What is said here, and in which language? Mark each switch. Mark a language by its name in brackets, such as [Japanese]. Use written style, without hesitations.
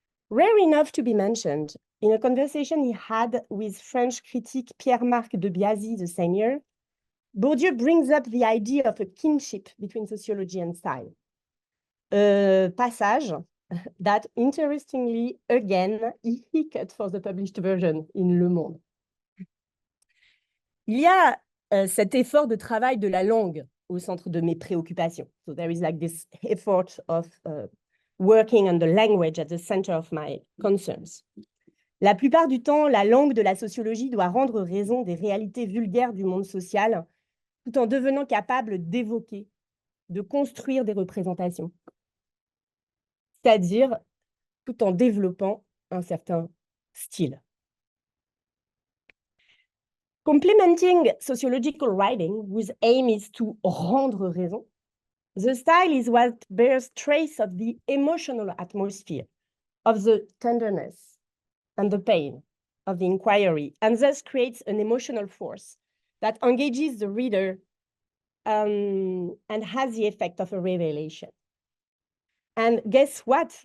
[English] Rare enough to be mentioned, in a conversation he had with French critic Pierre-Marc de Biasy the same year, Bourdieu brings up the idea of a kinship between sociology and style. A passage that, interestingly, again, he cut for the published version in Le Monde. [French] Il y a cet effort de travail de la langue au centre de mes préoccupations. [English] So there is like this effort of working on the language at the center of my concerns. [French] La plupart du temps, la langue de la sociologie doit rendre raison des réalités vulgaires du monde social, tout en devenant capable d'évoquer, de construire des représentations. C'est-à-dire tout en développant un certain style. [English] Complementing sociological writing, whose aim is to [French] rendre raison, [English] the style is what bears trace of the emotional atmosphere, of the tenderness and the pain of the inquiry, and thus creates an emotional force that engages the reader and has the effect of a revelation. And guess what?